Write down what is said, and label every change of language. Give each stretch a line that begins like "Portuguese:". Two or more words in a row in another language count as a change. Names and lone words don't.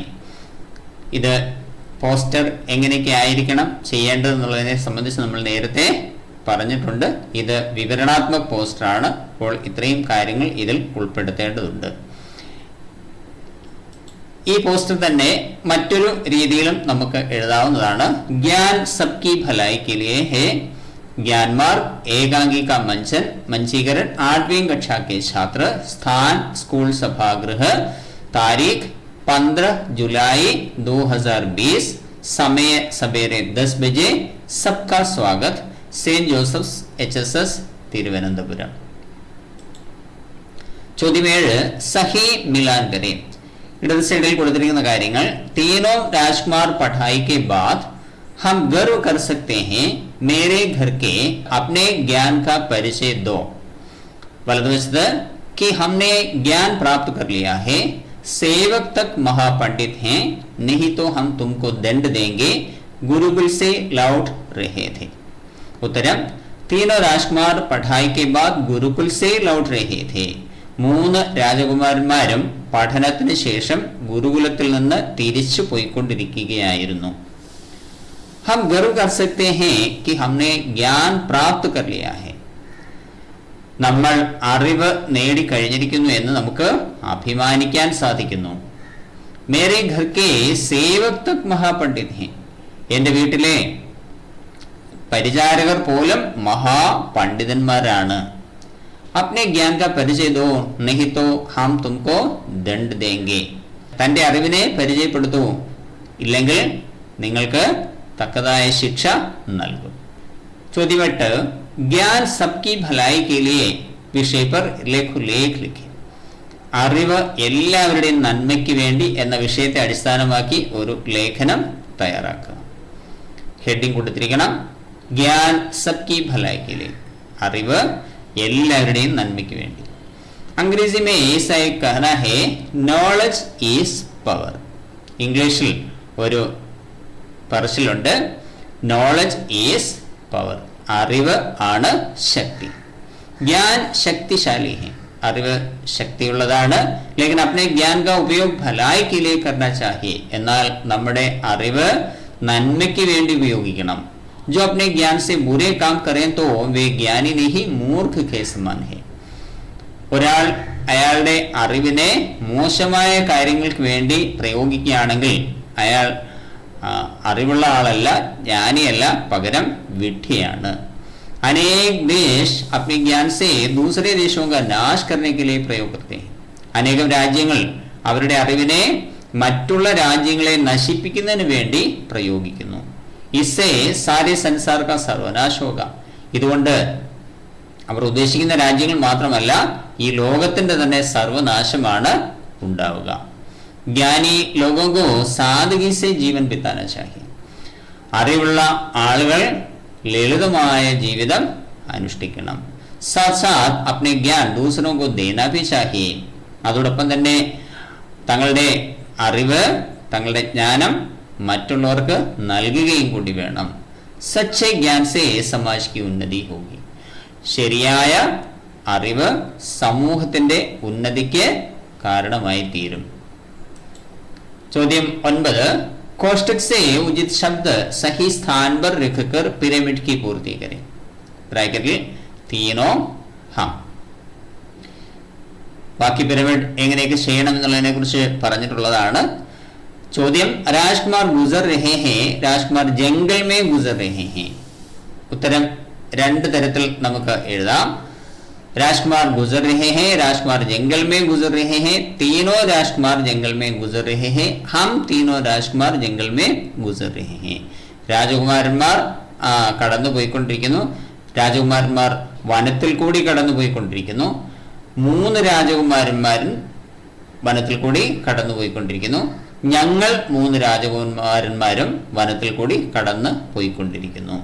Malayalam: ഇത് പോസ്റ്റർ എങ്ങനെയൊക്കെ ആയിരിക്കണം ചെയ്യേണ്ടതെന്നുള്ളതിനെ സംബന്ധിച്ച് നമ്മൾ നേരത്തെ പറഞ്ഞിട്ടുണ്ട്. ഇത് വിവരണാത്മക പോസ്റ്ററാണ്. അപ്പോൾ ഇത്രയും കാര്യങ്ങൾ ഇതിൽ ഉൾപ്പെടുത്തേണ്ടതുണ്ട്. ഈ പോസ്റ്റർ തന്നെ മറ്റൊരു രീതിയിലും നമുക്ക് എഴുതാവുന്നതാണ്.
Hindi: ज्ञान सबकी भलाई के लिए है. ज्ञानमार्ग एकांगी का मंचीकरण 8वीं कक्षा के छात्र. स्थान स्कूल सभागृह. तारीख 15 जुलाई 2020. समय सवेरे 10 बजे सबका स्वागत,
Malayalam: സെന്റ് ജോസഫ്സ് HSS തിരുവനന്തപുരം.
Hindi: ചോദ്യം 7, सही मिलान करे.
Malayalam: ഇടത് സൈഡിൽ കൊടുത്തിരിക്കുന്ന കാര്യങ്ങൾ.
Hindi: तीनों राजकुमार पढ़ाई के बाद हम गर्व कर सकते हैं मेरे घर के अपने ज्ञान का परिचय दो. वलതുവശത്ത് कि हमने ज्ञान प्राप्त कर लिया है, सेवक तक महापंडित हैं, नहीं तो हम तुमको दंड देंगे, गुरुकुल से लौट रहे थे. उत्तरम तीनों राजकुमार पढ़ाई के बाद गुरुकुल से लौट रहे थे.
Malayalam: 3 രാജകുമാരന്മാരും പഠനത്തിന് ശേഷം ഗുരുകുലത്തിൽ നിന്ന് തിരിച്ചു പോയിക്കൊണ്ടിരിക്കുകയായിരുന്നു.
Hindi: हम गर्व कर सकते हैं कि हमने ज्ञान प्राप्त कर लिया है.
Malayalam: നമ്മൾ അറിവ് നേടിക്കഴിഞ്ഞിരിക്കുന്നു എന്ന് നമുക്ക് അഭിമാനിക്കാൻ സാധിക്കുന്നു.
Hindi: मेरे घर के सेवक तक महापंडित है.
Malayalam: എൻ്റെ വീട്ടിലെ പരിചാരകർ പോലും മഹാപണ്ഡിതന്മാരാണ്.
Hindi: अपने ज्ञान का परिचय दो, नहीं तो हम तुमको दंड देंगे.
Malayalam: തന്റെ അറിവിനെ പരിചയപ്പെടുത്തൂ, ഇല്ലെങ്കിൽ നിങ്ങൾക്ക് തക്കതായ ശിക്ഷ നൽകും. ചോദ്യം 8,
Hindi: ज्ञान सबकी भलाई के लिए विषय पर लेख लिखे.
Malayalam: അറിവ് എല്ലാവരുടെയും നന്മയ്ക്ക് വേണ്ടി എന്ന വിഷയത്തെ അടിസ്ഥാനമാക്കി ഒരു ലേഖനം തയ്യാറാക്കുക. ഹെഡിങ് കൊടുത്തിരിക്കണം,
Hindi: ज्ञान सबकी भलाई के लिए.
Malayalam: അറിവ് എല്ലാവരുടെയും നന്മയ്ക്ക് വേണ്ടി.
Hindi: अंग्रेज़ी में ऐसा एक कहना है,
English: knowledge is power.
Malayalam: ഇംഗ്ലീഷിൽ ഒരു പറച്ചിലുണ്ട്,
English: knowledge is power.
Malayalam: അറിവ് ആണ് ശക്തി.
Hindi: ज्ञान शक्तिशाली है.
Malayalam: അറിവ് ശക്തിയുള്ളതാണ്.
Hindi: लेकिन अपने ज्ञान का उपयोग भलाई के लिए करना चाहिए.
Malayalam: എന്നാൽ നമ്മുടെ അറിവ് നന്മയ്ക്ക് വേണ്ടി ഉപയോഗിക്കണം.
Hindi: जो अपने ज्ञान से बुरे काम करें तो वे ज्ञानी नहीं मूर्ख के समान है.
Malayalam: ഒരാൾ അയാളുടെ അറിവിനെ മോശമായ കാര്യങ്ങൾക്ക് വേണ്ടി പ്രയോഗിക്കുകയാണെങ്കിൽ അയാൾ അറിവുള്ള ആളല്ല, ജ്ഞാനിയല്ല, പകരം വിഡ്ഢിയാണ്.
Hindi: अनेक देश अपने ज्ञान से दूसरे देशों का नाश करने के लिए प्रयोग करते हैं.
Malayalam: അനേകം രാജ്യങ്ങൾ അവരുടെ അറിവിനെ മറ്റുള്ള രാജ്യങ്ങളെ നശിപ്പിക്കുന്നതിന് വേണ്ടി പ്രയോഗിക്കുന്നു.
Hindi: इससे सारे संसार का सर्वनाश होगा.
Malayalam: ഇതുകൊണ്ട് അവർ ഉദ്ദേശിക്കുന്ന രാജ്യങ്ങൾ മാത്രമല്ല, ഈ ലോകത്തിന്റെ തന്നെ സർവനാശമാണ് ഉണ്ടാവുക.
Hindi: ജ്ഞാനി लोगों को सादगी से जीवन बिताना चाहिए.
Malayalam: അറിവുള്ള ആളുകൾ ലളിതമായ ജീവിതം അനുഷ്ഠിക്കണം.
Hindi: साथ साथ अपने ज्ञान दूसरों को देना भी चाहिए.
Malayalam: അതോടൊപ്പം തന്നെ തങ്ങളുടെ അറിവ്, തങ്ങളുടെ ജ്ഞാനം മറ്റുള്ളവർക്ക് നൽകുകയും കൂടി വേണം.
Hindi: सच्चे ज्ञान से समाज की उन्नति होगी.
Malayalam: ശരിയായ അറിവ് സമൂഹത്തിന്റെ ഉന്നതിക്ക് കാരണമായി തീരും. ചോദ്യം 9,
Hindi: कोष्टक से उचित शब्द सही स्थान पर रखकर पिरामिड की पूर्ति करें. ബ്രാക്കറ്റിൽ तीनों हम.
Malayalam: ബാക്കി പിരമിഡ് എങ്ങനെയൊക്കെ ചെയ്യണം എന്നുള്ളതിനെ കുറിച്ച് പറഞ്ഞിട്ടുള്ളതാണ്.
Hindi: ചോദ്യം, राजकुमार गुज़र रहे हैं, राजकुमार जंगल में गुज़र रहे हैं.
Malayalam: ഉത്തരം 2 തരത്തിൽ നമുക്ക് എഴുതാം.
Hindi: राजकुमार गुजर रहे हैं, राजकुमार जंगल में गुजर रहे हैं, तीनों राजकुमार जंगल में गुजर रहे हैं, हम तीनों राजकुमार जंगल में गुजर रहे हैं.
Malayalam: രാജകുമാരന്മാർ കടന്നു പോയിക്കൊണ്ടിരിക്കുന്നു, രാജകുമാരന്മാർ വനത്തിൽ കൂടി കടന്നു പോയിക്കൊണ്ടിരിക്കുന്നു. 3 രാജകുമാരന്മാരും വനത്തിൽ കൂടി കടന്നു പോയിക്കൊണ്ടിരിക്കുന്നു. ഞങ്ങൾ 3 രാജകുമാരന്മാരും വനത്തിൽ കൂടി കടന്നു പോയിക്കൊണ്ടിരിക്കുന്നു.